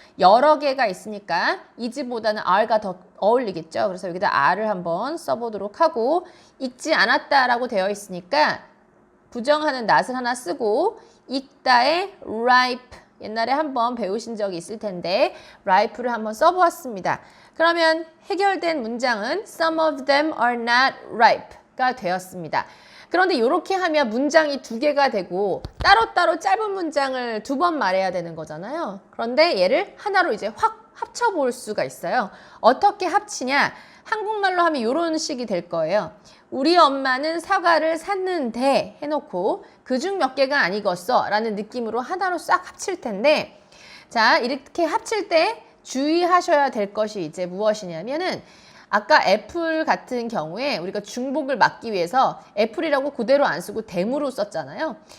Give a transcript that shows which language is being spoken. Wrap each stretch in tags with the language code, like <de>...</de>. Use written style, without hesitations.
<ko>여러 개가 있으니까 is보다는 are가 더 어울리겠죠. 그래서 여기다 are를 한번 써보도록 하고 익지 않았다라고 되어 있으니까 부정하는 not을 하나 쓰고 익다의 ripe 옛날에 한번 배우신 적이 있을 텐데 ripe를 한번 써보았습니다. 그러면 해결된 문장은</ko> <en>some of them are not ripe가</en> <ko>되었습니다. 그런데 이렇게 하면 문장이 2개가 되고 따로따로 짧은 문장을 2번 말해야 되는 거잖아요. 그런데 얘를 하나로 이제 확 합쳐볼 수가 있어요. 어떻게 합치냐? 한국말로 하면 이런 식이 될 거예요. 우리 엄마는 사과를 샀는데 해놓고 그중 몇 개가 안 익었어 라는 느낌으로 하나로 싹 합칠 텐데 자, 이렇게 합칠 때 주의하셔야 될 것이 이제 무엇이냐면은 아까 애플 같은 경우에 우리가 중복을 막기 위해서 애플이라고 그대로 안 쓰고 them으로 썼잖아요.</ko>